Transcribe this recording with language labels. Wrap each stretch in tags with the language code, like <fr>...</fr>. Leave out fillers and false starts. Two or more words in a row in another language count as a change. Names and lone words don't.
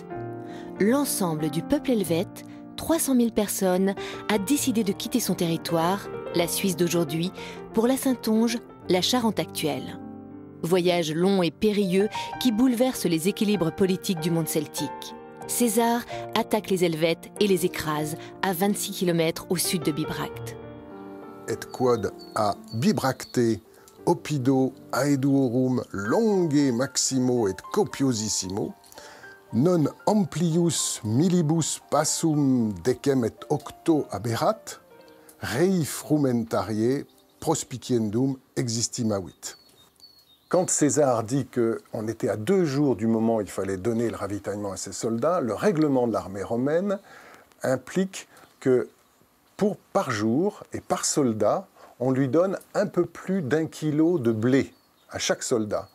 <fr>L'ensemble du peuple helvète, 300 000 personnes, a décidé de quitter son territoire, la Suisse d'aujourd'hui, pour la Saintonge, la Charente actuelle. Voyage long et périlleux qui bouleverse les équilibres politiques du monde celtique. César attaque les Helvètes et les écrase à 26 km au sud de Bibracte.</fr> <la>Et quod a Bibracte oppido aeduorum longe maximo et copiosissimo, non amplius millibus passum decem et octo aberrat, rei frumentarie prospiciendum existimavit.</la> <fr>Quand César dit qu'on était à 2 jours du moment où il fallait donner le ravitaillement à ses soldats, le règlement de l'armée romaine implique que par jour et par soldat, on lui donne un peu plus d'1 kilo de blé à chaque soldat.</fr>